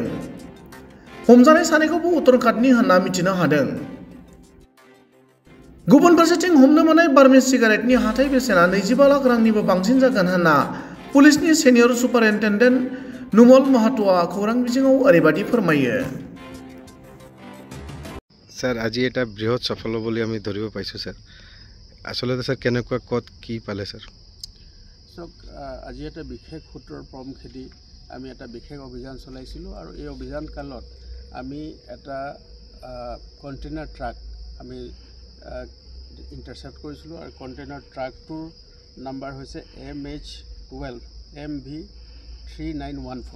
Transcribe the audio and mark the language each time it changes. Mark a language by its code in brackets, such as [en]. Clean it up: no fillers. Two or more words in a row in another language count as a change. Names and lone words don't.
[brx] हमजानाय सानैखौबो उत्तराखंडनि होनना मिथिनो हादों। गुबुन फारसेथिं हमनो मोननाय बार्मिज सिगारेटनि हाथाइ बेसेना 25 लाख रांनिबो बांसिन जागोन होनना पुलिसनि [en] senior superintendent [brx] नुमल माहातोआ खौरां बिजोङाव ओरैबायदि फोरमायो। [as] স্যার আজি এটা বৃহৎ সফল বুলি আমি ধৰিব পাইছোঁ স্যার। আসলে স্যার কেনেকুৱা কত কি পালে স্যার? আজি এটা বিশেষ সূত্ৰৰ পৰম খেদি আমি এটা বিশেষ অভিযান চলাইছিলোঁ আৰু এই অভিযান কালত আমি এটা [en] container truck [as] আমি ইণ্টাৰচেপ্ট কৰিছিলোঁ আৰু [en] container truck-tor [as] নাম্বাৰ হৈছে MH12MV3914।